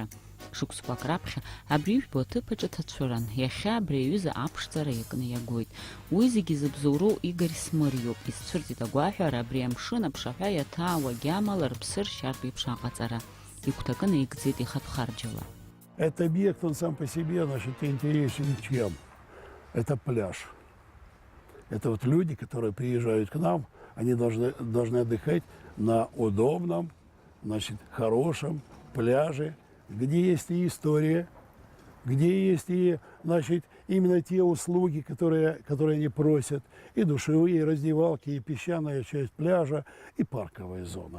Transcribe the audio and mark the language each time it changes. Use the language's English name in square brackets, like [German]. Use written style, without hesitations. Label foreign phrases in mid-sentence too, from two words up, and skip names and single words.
[Abkhazian] Шықәсқәак раԥхьа абри ижәбо аҭыԥ аҿы ҭацәыран. Иахьа абри аҩыза аԥшӡара иакны иагоит. Уи зегьы зыбзоуроу Игор Смыр иоуп. Изцәырҵит агәаҳәара абри амшын аԥшаҳәа иаҭаауа агьамала рыԥсы ршьартә еиԥш аҟаҵара. Игәҭакы наигӡеит ихатә харџьала. [Russian] Этот объект, он сам по себе, значит, интересен чем? Это пляж. Это вот люди, которые приезжают к нам, они должны отдыхать на удобном, значит, хорошем пляже, где есть и история, где есть и, значит, именно те услуги, которые они просят, и душевые, и раздевалки, и песчаная часть пляжа, и парковая зона.